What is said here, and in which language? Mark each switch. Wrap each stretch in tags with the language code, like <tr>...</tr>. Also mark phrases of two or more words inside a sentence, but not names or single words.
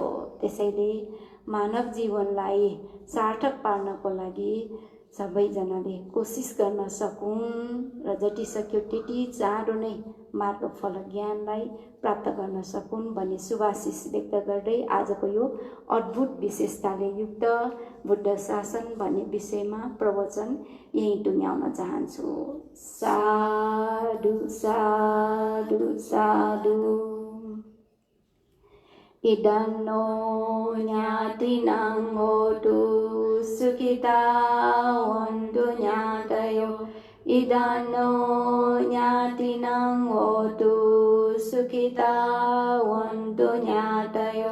<ne>त्यसैले मानव जीवनलाई सार्थक पार्नको लागि सबैजनाले कोसिस गर्न सकुन् र जति सक्यो त्यति चाँडो नै मार्गफल ज्ञानलाई प्राप्त गर्न सकुन् भन्ने शुभाशिष व्यक्त गर्दै आजको यो अद्भुत विशेषताले युक्त बुद्ध शासन भन्ने विषयमा प्रवचन यही टुङ्ग्याउन चाहन्छु।</ne> <pi>साधु साधु साधु। इदन्नो ज्ञातिनां होतु सुखितावन्तु ज्ञातयो। इदन्नो ज्ञातिनां होतु सुखितावन्तु ज्ञातयो।</pi>